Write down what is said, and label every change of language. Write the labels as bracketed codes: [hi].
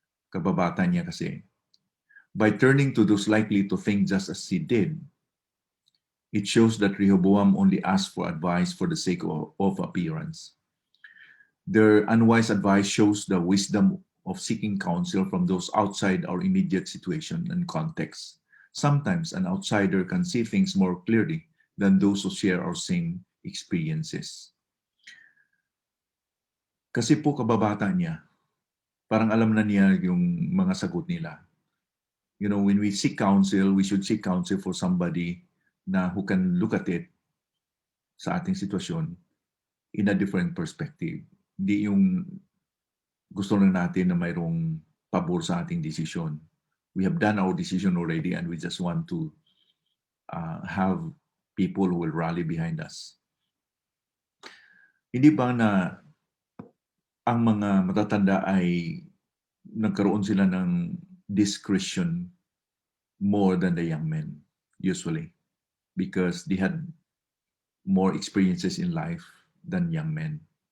[tl] Kababata niya kasi. [en] By turning to those likely to think just as he did, it shows that Rehoboam only asked for advice for the sake of appearance. Their unwise advice shows the wisdom of seeking counsel from those outside our immediate situation and context. Sometimes an outsider can see things more clearly than those who share our same experiences. [tl] Kasi po kababata niya, parang alam na niya yung mga sagot nila. [en] You know, when we seek counsel, we should seek counsel for somebody na who can look at it [tl] sa ating sitwasyon [en] in a different perspective. [tl] Hindi yung gusto lang natin na mayroong pabor sa ating desisyon. [en] We have done our decision already and we just want to have people who will rally behind us. [tl] Hindi ba na ang mga matatanda ay nagkaroon sila ng [en] discretion more than the young men, usually, because they had more experiences in life than young men.